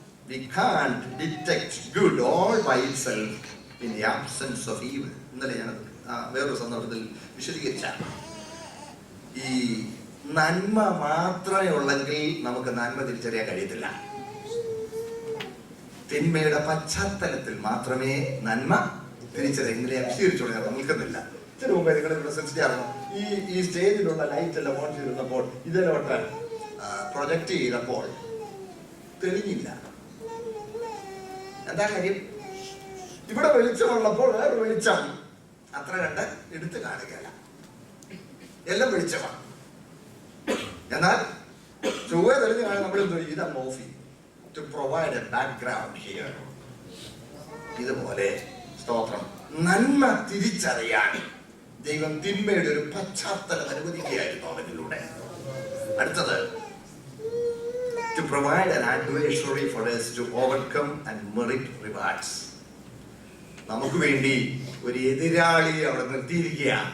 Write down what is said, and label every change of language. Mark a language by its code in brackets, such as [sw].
[en] We can't detect good all by itself in the absence of evil. [ml] ഇന്നലെ ഞാൻ വേറൊരു സന്ദർഭത്തിൽ വിശദീകരിച്ച ഈ നന്മ മാത്രമേ ഉള്ളെങ്കിൽ നമുക്ക് നന്മ തിരിച്ചറിയാൻ കഴിയത്തില്ല. തിന്മയുടെ പശ്ചാത്തലത്തിൽ മാത്രമേ നന്മ തിരിച്ചറിയാൻ. ഇന്നലെ ഞാൻ വിശദീകരിച്ചോളൂ, ഞാൻ നിൽക്കുന്നില്ല. ഇതിനു മുമ്പേ നിങ്ങൾ ഇവിടെ ശ്രദ്ധിച്ചായിരുന്നു, ഈ സ്റ്റേജിലുള്ള ലൈറ്റ് എല്ലാം ഓൺ ചെയ്തിരുന്നപ്പോൾ ഇതിലോട്ട് പ്രൊജക്ട് ചെയ്തപ്പോൾ തെളിഞ്ഞില്ല. എന്താ കാര്യം? ഇവിടെ വെളിച്ചമുള്ളപ്പോൾ വേറൊരു വെളിച്ചം അത്ര കണ്ട് എടുത്ത് കാണുകയല്ല, എല്ലാം വെളിച്ചമാണ്. എന്നാൽ ചൊവ്വ തെളിഞ്ഞ് കാണാൻ നമ്മൾ എന്തോ ഇതാണ് ഓഫ് ചെയ്യും, [en] To provide a background here. [ml] ഇതുപോലെ സ്തോത്രം, നന്മ തിരിച്ചറിയാൻ ദൈവം തിന്മയുടെ ഒരു പശ്ചാത്തലം അനുവദിക്കുകയായിരുന്നു അവനിലൂടെ. അടുത്തത്, [en] to provide an adversary for us to overcome and merit rewards. [ml] നമുക്ക് വേണ്ടി ഒരു എതിരാളിയെ അവിടെ നിർത്തിയിരിക്കുക.